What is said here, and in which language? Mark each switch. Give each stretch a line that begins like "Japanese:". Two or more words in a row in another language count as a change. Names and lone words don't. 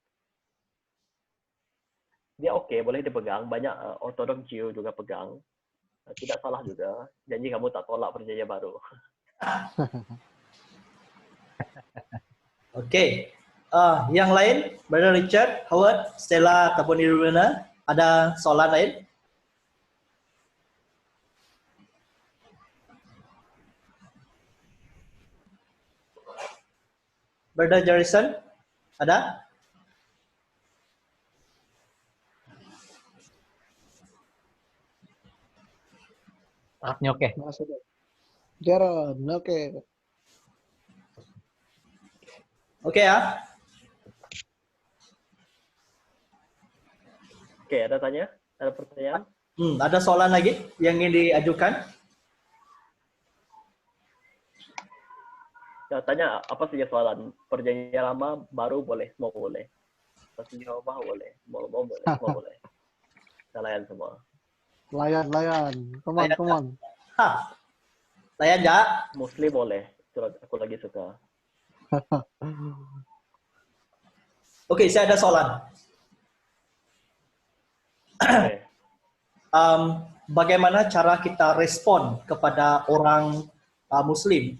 Malay: Dia oke, boleh dipegang. Banyak Orthodox Jew juga pegang. Tidak salah juga. Janji kamu tak tolak Perjanjian Baru. Oke. Yang lain, Brother Richard, Howard, Stella, ataupun Irwina, ada soalan lain? Brother Jarrison, ada? Oke. Jaron, oke. Oke ya. Oke, ada tanya? Ada pertanyaan? Ada soalan lagi yang ingin diajukan? Ya, tanya apa saja soalan. Perjanjian Lama, Baru boleh, semua boleh. Perjanjian Lama boleh, mau boleh, semua boleh. Kita layan semua. Layan.
English: Come on.
Malay: Layan ya? Muslim boleh. Aku lagi suka. Oke, saya ada soalan. Okay. Bagaimana cara kita respon kepada orang Muslim?